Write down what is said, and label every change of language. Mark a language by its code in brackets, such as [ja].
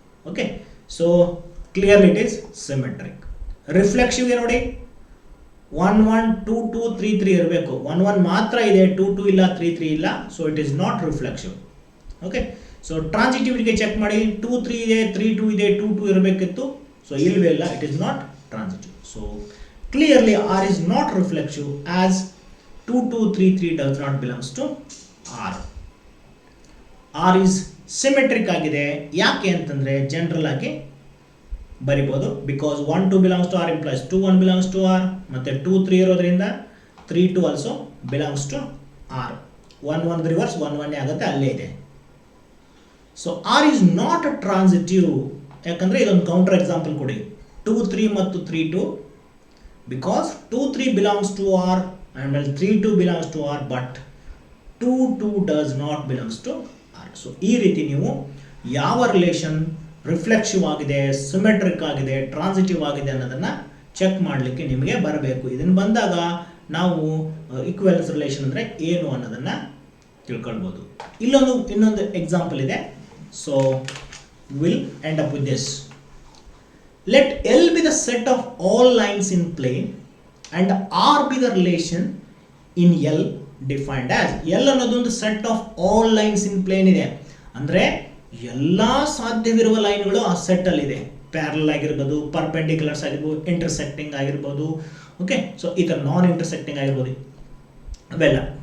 [en] Okay, so clearly it is symmetric. [kn] ರಿಫ್ಲೆಕ್ಸಿವ್ಗೆ ನೋಡಿ, [en] 1 1 2 2 3 3 [kn] ಇರಬೇಕು. [en] 1 1 [kn] ಮಾತ್ರ ಇದೆ, [en] 2 2 ಇಲ್ಲ, 3 3 ಇಲ್ಲ. So it is not reflexive. [kn] Okay, so ಟ್ರಾನ್ಸಿಟಿವಿಟಿಗೆ check ಮಾಡಿ. 2 3 ಇದೆ, 3 2 ಇದೆ, 2 2 ಇರಬೇಕಿತ್ತು. [en] so [kn] ಇಲ್ಲವೇ ಇಲ್ಲ, [en] It is not transitive. So clearly R is not reflexive as 2 2 3 3 does not belongs to R. R is symmetric [kn] ಆಗಿದೆ. ಯಾಕೆ ಅಂತಂದರೆ ಜನರಲ್ ಆಗಿ ಬರಿಬೋದು. [en] because 1 2 belongs to R implies 2 1 belongs to R, [kn] ಮತ್ತು 2 3 ಇರೋದ್ರಿಂದ [en] 3 2 also belongs to R. 1 1 reverse 1 1 [kn] ಆಗುತ್ತೆ, ಅಲ್ಲೇ ಇದೆ. [en] So R is not transitive. [kn] ಯಾಕಂದರೆ ಇದೊಂದು ಕೌಂಟರ್ ಎಕ್ಸಾಂಪಲ್ ಕೊಡಿ. [en] 2 3 [kn] ಮತ್ತು [en] 3 2 because 2 3 belongs to R and 3 2 belongs to R, but 2 2 does not belongs to R. [kn] So ಈ ರೀತಿ ನೀವು ಯಾವ ರಿಲೇಷನ್ ರಿಫ್ಲೆಕ್ಸಿವ್ ಆಗಿದೆ, ಸಿಮೆಟ್ರಿಕ್ ಆಗಿದೆ, ಟ್ರಾನ್ಸಿಟಿವ್ ಆಗಿದೆ ಅನ್ನೋದನ್ನು ಚೆಕ್ ಮಾಡಲಿಕ್ಕೆ ನಿಮಗೆ ಬರಬೇಕು. ಇದನ್ನು ಬಂದಾಗ ನಾವು ಈಕ್ವಲೆನ್ಸ್ ರಿಲೇಷನ್ ಅಂದರೆ ಏನು ಅನ್ನೋದನ್ನು ತಿಳ್ಕೊಳ್ಬೋದು. ಇನ್ನೊಂದು ಎಕ್ಸಾಂಪಲ್ ಇದೆ. [en] So will end up with this. Let L be the set of all lines in plane and R be the relation in L defined as. [kn] L ಅನ್ನೋದೊಂದು [en] set of all lines in plane [kn] ಇದೆ. ಅಂದರೆ ಎಲ್ಲ ಸಾಧ್ಯವಿರುವ ಲೈನ್ಗಳು ಆ ಸೆಟ್ಟಲ್ಲಿದೆ. Parallel ಆಗಿರ್ಬೋದು, ಪರ್ಪೆಂಡಿಕ್ಯುಲರ್ಸ್ ಆಗಿರ್ಬೋದು, intersecting ಆಗಿರ್ಬೋದು. Okay, so ಈ ಥರ ನಾನ್ ಇಂಟರ್ಸೆಕ್ಟಿಂಗ್ ಆಗಿರ್ಬೋದು. ಅವೆಲ್ಲ.